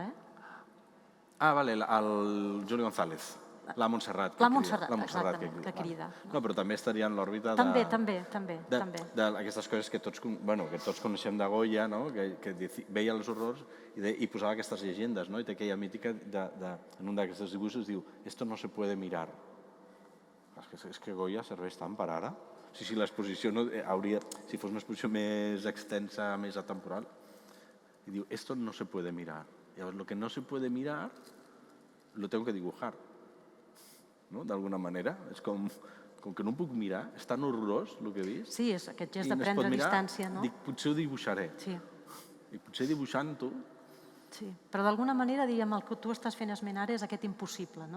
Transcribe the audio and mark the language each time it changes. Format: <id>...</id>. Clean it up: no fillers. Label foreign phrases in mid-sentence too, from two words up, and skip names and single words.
<ca>Ah, vale, el Juli González, la Montserrat. La Montserrat, exactament, que crida. No, però també estaria en l'òrbita d'aquestes coses que tots coneixem de Goya, que veia els horrors i posava aquestes llegendes, i té aquella mítica, en un d'aquests dibuixos diu</ca> <es>«Esto no se puede mirar».</es> <ca>És que Goya serveix tant per ara. Si l'exposició hauria, si fos una exposició més extensa, més atemporal, i diu</ca> <es>«Esto no se puede mirar». Llavors, lo que no se puede mirar, lo tengo que dibujar.</es> <ca>D'alguna manera. És com que no ho puc mirar, és tan horrorós el que he vist. Sí, és aquest gest de prendre distància, no? Dic, potser ho dibuixaré. Sí. I potser dibuixant-ho... Sí, però d'alguna manera, diríem, el que tu estàs fent esment ara és aquest impossible, no?</ca>